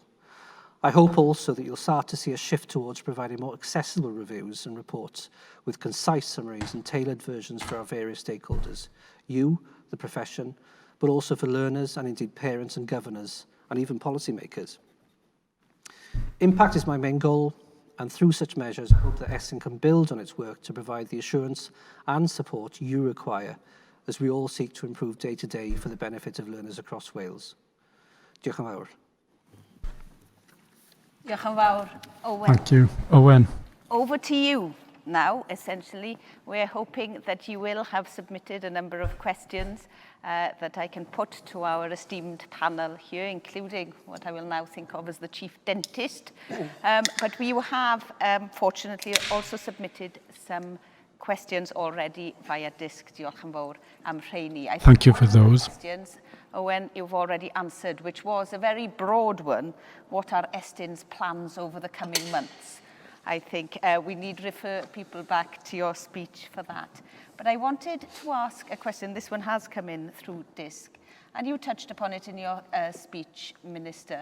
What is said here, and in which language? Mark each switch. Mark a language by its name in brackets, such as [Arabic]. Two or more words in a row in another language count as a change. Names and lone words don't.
[English] I hope also that you'll start to see a shift towards providing more accessible reviews and reports with concise summaries and tailored versions for our various stakeholders, you, the profession, but also for learners and indeed parents and governors and even policymakers. Impact is my main goal, and through such measures, I hope that Estyn can build on its work to provide the assurance and support you require as we all seek to improve day to day for the benefit of learners across Wales. [Welsh] Diolch yn fawr. Diolch yn fawr, Owen. [English] Thank you. Owen. Over to you now, essentially. We're hoping that you will have submitted a number of questions that I can put to our esteemed panel here, including what I will now think of as the Chief Dentist. But we have, fortunately, also submitted some questions already via disc. [Welsh] Diolch yn fawr am rheini. [English] Thank you for those. Questions, Owen, you've already answered, which was a very broad one. What are Estyn's plans over the coming months? I think we need to refer people back to your speech for that. But I wanted to ask a question. This one has come in through disc, and you touched upon it in your speech, Minister.